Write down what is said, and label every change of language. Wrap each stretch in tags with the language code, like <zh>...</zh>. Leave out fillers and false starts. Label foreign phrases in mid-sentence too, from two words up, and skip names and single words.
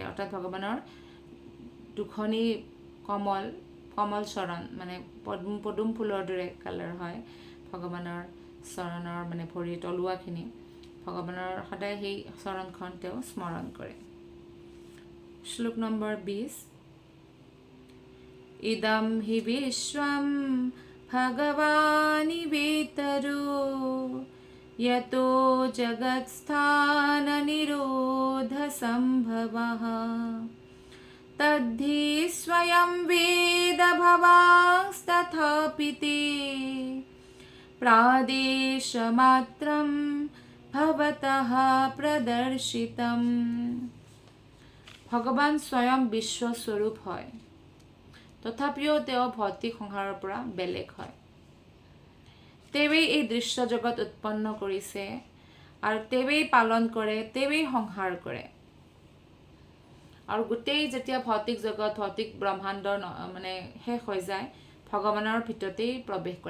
<as>অৰ্থাৎ ভগৱানৰ দুখনি কমল চৰণ, মানে পদুম ফুলৰ দৰে কালাৰ হয় ভগৱানৰ চৰণৰ, মানে ভৰিৰ তলুৱাখিনি, ভগৱানৰ সদায় সেই চৰণখন তেওঁ স্মৰণ কৰে। শ্লোক নম্বৰ</as> <sa>20। ইদম হি বিশ্বম ভগৱানি বেতৰো यतो जगत्स्थाननिरोधसम्भवः तद्धि स्वयं वेद भवांस्तथापि ते प्रादेशमात्रं भवतः प्रदर्शितम्।</sa> <as>ভগৱান স্বয়ং বিশ্বস্বৰূপ হয়, তথাপিও তেওঁ ভৌতিক সংসাৰৰ পৰা বেলেগ হয়। তেৱেই এই দৃশ্য জগত উৎপন্ন কৰিছে, আৰু তেৱেই পালন কৰে, তেৱেই সংহাৰ কৰে। আৰু গোটেই যেতিয়া ভৌতিক জগত, ভৌতিক ব্ৰহ্মাণ্ডৰ মানে শেষ হৈ যায়, ভগৱানৰ ভিতৰতেই প্ৰৱেশ কৰে।</as>